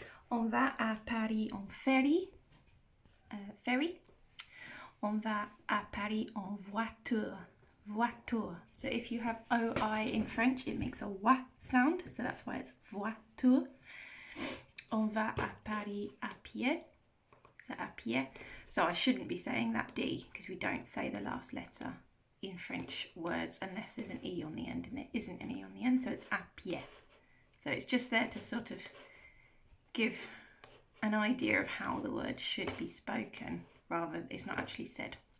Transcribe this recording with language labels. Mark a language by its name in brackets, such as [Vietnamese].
[French] On va à Paris en ferry, ferry. On va à Paris en voiture, voiture. [English] So if you have OI in French, it makes a wa sound, so that's why it's voiture. [French] On va à Paris à pied, so à pied. [English] So I shouldn't be saying that D, because we don't say the last letter in French words unless there's an E on the end, and there isn't an E on the end, so it's à pied. So it's just there to sort of give an idea of how the word should be spoken, rather it's not actually said.